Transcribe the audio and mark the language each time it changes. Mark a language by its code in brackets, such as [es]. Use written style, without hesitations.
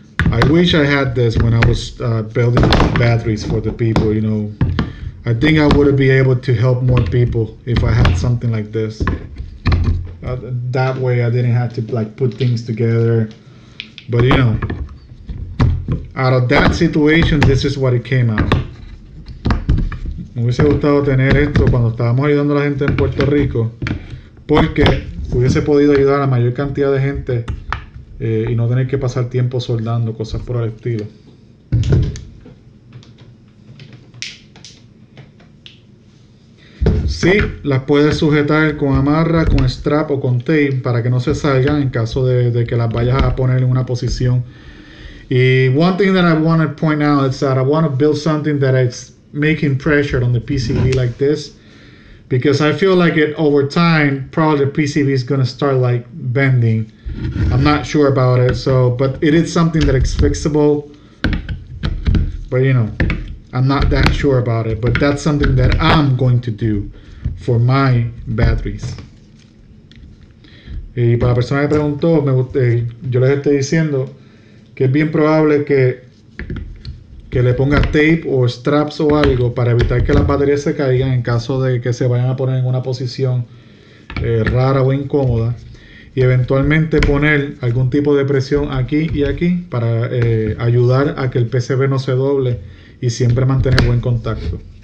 [en] I wish I had this when I was building batteries for the people, you know. I think I would be able to help more people if I had something like this. That way I didn't have to like put things together. But you know, out of that situation, this is what it came out. [es] Me hubiese gustado tener esto cuando estábamos ayudando a la gente en Puerto Rico, porque hubiese podido ayudar a la mayor cantidad de gente y no tener que pasar tiempo soldando, cosas por el estilo. Sí, las puedes sujetar con amarra, con strap o con tape para que no se salgan en caso de que las vayas a poner en una posición. [en] Y one thing that I want to point out is that I want to build something that is making pressure on the PCB like this, because I feel like it over time probably the PCB is going to start like bending. I'm not sure about it, so but it is something that is fixable, but you know, I'm not that sure about it, but that's something that I'm going to do for my batteries. [es] Y para la persona que preguntó, yo les estoy diciendo que es bien probable que que le ponga tape o straps o algo para evitar que las baterías se caigan en caso de que se vayan a poner en una posición rara o incómoda, y eventualmente poner algún tipo de presión aquí y aquí para ayudar a que el PCB no se doble y siempre mantener buen contacto.